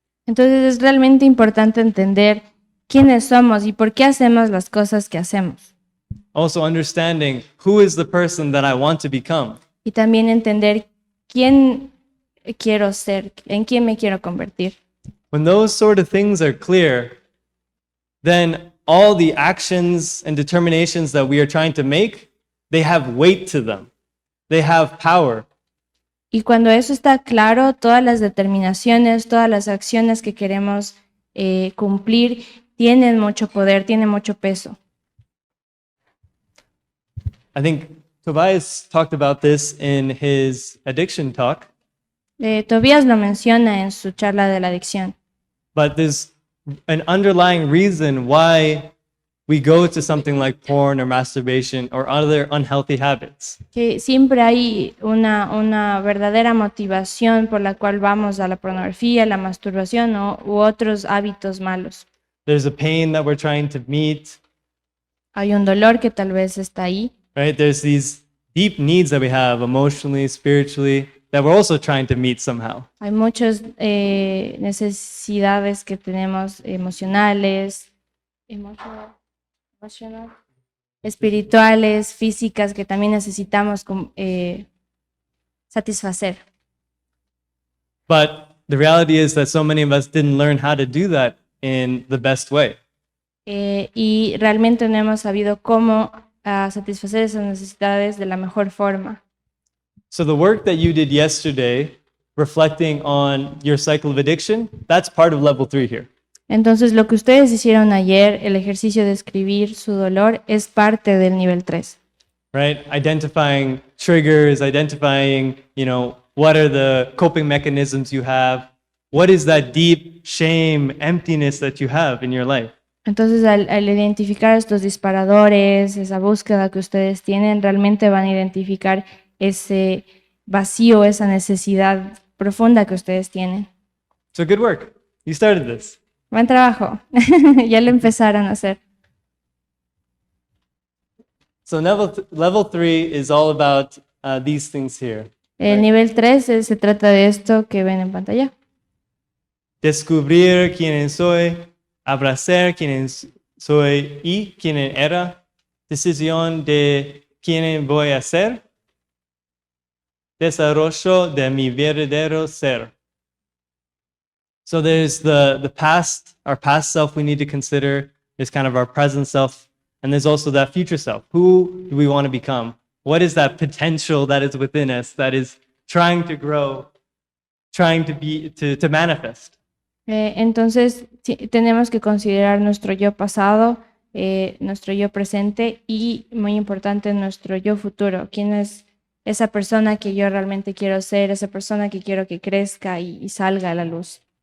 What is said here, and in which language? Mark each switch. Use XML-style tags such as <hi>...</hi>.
<es>Entonces es realmente importante entender quiénes somos y por qué hacemos las cosas que hacemos.</es> <en>Also understanding who is the person that I want to become.</en> <es>Y también entender quién quiero ser, en quién me quiero convertir.</es> <en>When those sort of things are clear, then all the actions and determinations that we are trying to make, they have weight to them. They have power.</en> <es>Y cuando eso está claro, todas las determinaciones, todas las acciones que queremos cumplir tienen mucho poder, tienen mucho peso.</es> <en>I think Tobias talked about this in his addiction talk,</en> <es>Tobías lo menciona en su charla de la adicción.</es> <en>but there's an underlying reason why we go to something like porn or masturbation or other unhealthy habits.</en> <es>Que siempre hay una verdadera motivación por la cual vamos a la pornografía, la masturbación u otros hábitos malos.</es> <en>There's a pain that we're trying to meet,</en> <es>Hay un dolor que tal vez está ahí.</es> <en>right? There's these deep needs that we have emotionally, spiritually, that we're also trying to meet somehow.</en> <es>Hay muchas necesidades que tenemos emocionales, emotional, espirituales, físicas que también necesitamos satisfacer.</es> <en>But the reality is that so many of us didn't learn how to do that in the best way.</en> <es>Y realmente no hemos sabido cómo satisfacer esas necesidades de la mejor forma.</es> <en>So the work that you did yesterday, reflecting on your cycle of addiction, that's part of level 3 here.</en> <es>Entonces, lo que ustedes hicieron ayer, el ejercicio de escribir su dolor, es parte del nivel 3.</es> <en>Right? Identifying triggers, identifying, what are the coping mechanisms you have? What is that deep shame, emptiness that you have in your life?</en> <es>Entonces, al identificar estos disparadores, esa búsqueda que ustedes tienen, realmente van a identificar ese vacío, esa necesidad profunda que ustedes tienen.</es> <en>So good work. You started this.</en> <es>Buen trabajo. Ya lo empezaron a hacer.</es> <en>So level 3 is all about these things here.</en> <es>El nivel 3 se trata de esto que ven en pantalla. Descubrir quién soy, abrazar quién soy y quién era, decisión de quién voy a ser, desarrollo de mi verdadero ser.</es> <en>So there's the past, our past self we need to consider. There's kind of our present self. And there's also that future self. Who do we want to become? What is that potential that is within us that is trying to grow, trying to be, to manifest?</en> <es>Entonces, tenemos que considerar nuestro yo pasado, nuestro yo presente y, muy importante, nuestro yo futuro. ¿Quién es esa persona que yo realmente quiero ser, esa persona que quiero que crezca y salga a la luz?</es>